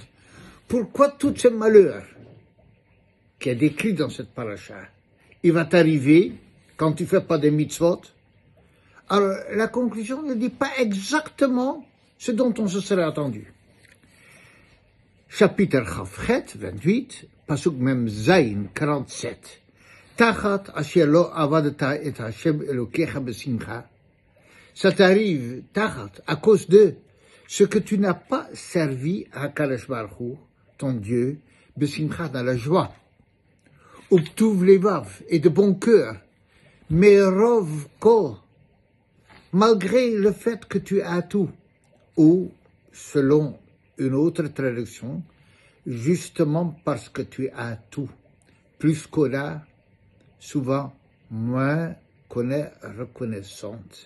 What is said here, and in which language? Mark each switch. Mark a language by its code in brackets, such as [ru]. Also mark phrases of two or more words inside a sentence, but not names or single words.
[fr] Pourquoi tous ces malheurs qui est décrit dans cette paracha, il va t'arriver quand tu ne fais pas des mitzvot? Alors, la conclusion ne dit pas exactement ce dont on se serait attendu. Chapitre Chavchet, 28, [he] פסוק מ"ז, [fr] 47. [he] תחת אשר לא עבדת את השם אלוקיך בשמחה. [fr] Ça t'arrive, tachat, à cause de ce que tu n'as pas servi à [he] קדוש ברוך הוא, [fr] ton Dieu, besimcha, dans la joie. [he] ובטוב לבב, [fr] et de bon cœur. [he] מרוב כל, [fr] malgré le fait que tu as tout. Ou, selon une autre traduction, justement parce que tu as tout. Plus qu'on a, souvent, moins qu'on est reconnaissante.